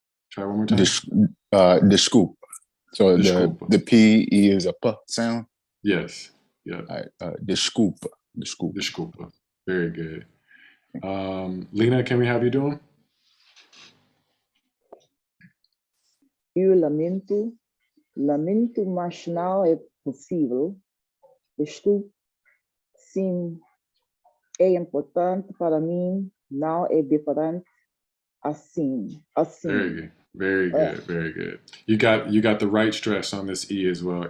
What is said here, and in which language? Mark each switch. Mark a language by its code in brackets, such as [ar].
[en] Try one more time. [pt] Desculpa. [en] So [pt] Desculpa. [en] the p is a p sound. Yes. Yeah. [pt] Desculpa. Desculpa. [en] Very good. Lena, can we have you do them? [pt] Eu lamento, mas não é possível. Desculpe, sim, é importante para mim, não é diferente assim. [en] Very good. Very good. Very good. You got the right stress on this E as well.